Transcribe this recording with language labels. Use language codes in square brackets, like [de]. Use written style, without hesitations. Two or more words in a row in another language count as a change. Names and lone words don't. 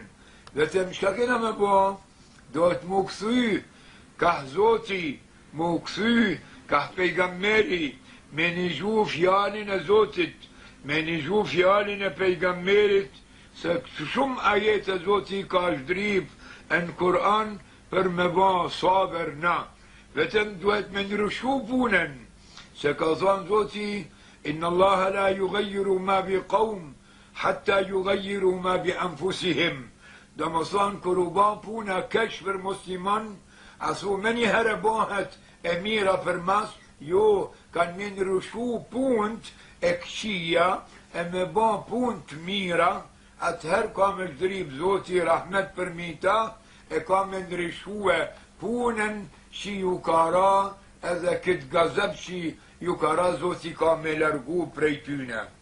[sq] Dhe të më shka kena me ba, do të mu këthy, ka Zoti, mu këthy, ka pejgamberi, me një gju fjallin e Zotit, me një gju fjallin e pejgamberit, se shumë ajet e Zoti ka shdrip në Kur'an për me ba sabër na. Vetëm duhet me nërushu punën, se ka thonë Zoti, [ar] إن الله لا يغير ما بقوم حتى يغيروا ما بأنفسهم. [sq] Do më thonë, kër u ba puna keq për musliman, asu me një herë bëhet e mira për mas, jo, kanë me nërushu punët e këqia, e me ba punët mira, atëherë ka me shdrip Zoti rahmet për mita, e ka me nërushu e punën që ju ka ra, edhe këtë gazeb që ju ka ra Zoti ka me largu prej tyne.